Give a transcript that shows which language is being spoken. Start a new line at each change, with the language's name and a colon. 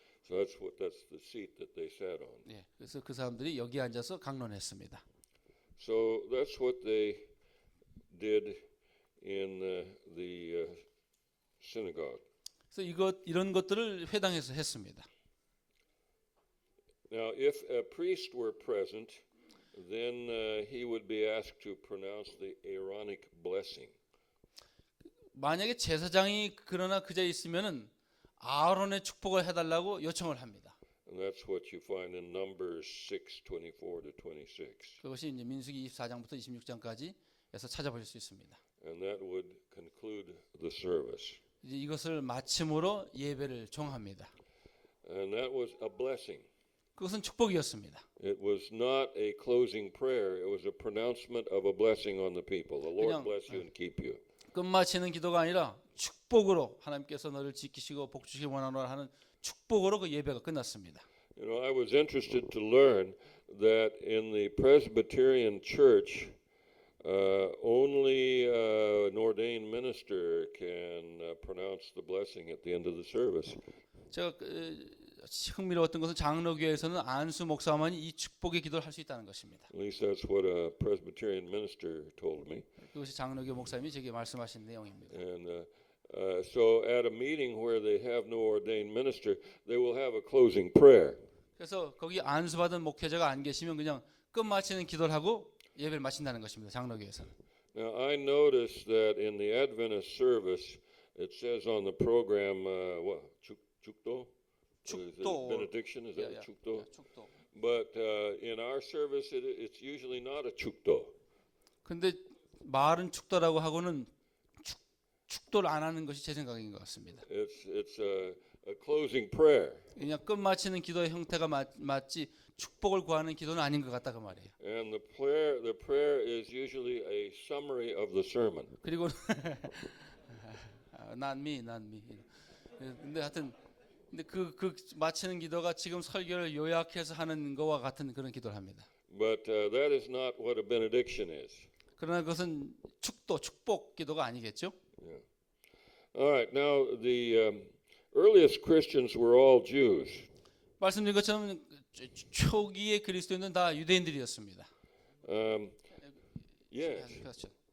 English: So that's the seat that they sat on.
Korean: 예, 그래서 그 사람들이 여기 앉아서 강론했습니다.
English: So that's what they did in the synagogue.
Korean: 그래서 이런 것들을 회당에서 했습니다.
English: Now, if a priest were present, then he would be asked to pronounce the Aaronic blessing.
Korean: 만약에 제사장이 그러나 그 자리에 있으면은 아론의 축복을 해달라고 요청을 합니다.
English: And that's what you find in Numbers 6:24 to 26.
Korean: 그것이 이제 민수기 24장부터 26장까지에서 찾아보실 수 있습니다.
English: And that would conclude the service.
Korean: 이제 이것을 마침으로 예배를 종합니다.
English: And that was a blessing.
Korean: 그것은 축복이었습니다.
English: It was not a closing prayer. It was a pronouncement of a blessing on the people. The Lord
Korean: 그냥,
English: bless you and keep you.
Korean: 끝마치는 기도가 아니라 축복으로 하나님께서 너를 지키시고 복 주시기 원하노라 하는 축복으로 그 예배가 끝났습니다.
English: You know, I was interested to learn that in the Presbyterian Church, only an ordained minister can pronounce the blessing at the end of the service.
Korean: 제가 흥미로웠던 것은 장로교회에서는 안수 목사만이 이 축복의 기도를 할 수 있다는 것입니다.
English: At least that's what a Presbyterian minister told me.
Korean: 그것이 장로교 목사님이 제게 말씀하신 내용입니다.
English: And so at a meeting where they have no ordained minister, they will have a closing prayer.
Korean: 그래서 거기 안수받은 목회자가 안 계시면 그냥 끝마치는 기도를 하고 예배를 마친다는 것입니다. 장로교에서는.
English: Now I noticed that in the Adventist service, it says on the program, what 축도?
Korean: 축도.
English: Benediction is that 축도?
Korean: 축도.
English: But in our service, it's usually not a 축도.
Korean: 근데 말은 축도라고 하고는 축도를 안 하는 것이 제 생각인 것 같습니다.
English: It's a closing prayer.
Korean: 그냥 끝마치는 기도의 형태가 맞지 축복을 구하는 기도는 아닌 것 같다 그 말이에요.
English: And the prayer is usually a summary of the sermon.
Korean: 그리고
English: not me.
Korean: 근데 하여튼 근데 그 마치는 기도가 지금 설교를 요약해서 하는 거와 같은 그런 기도를 합니다.
English: But that is not what a benediction is.
Korean: 그러나 그것은 축복 기도가 아니겠죠?
English: Yeah. All right. Now the earliest Christians were all Jews.
Korean: 말씀드린 것처럼 초기의 그리스도인은 다 유대인들이었습니다.
English: Yes.
Korean: 그렇죠.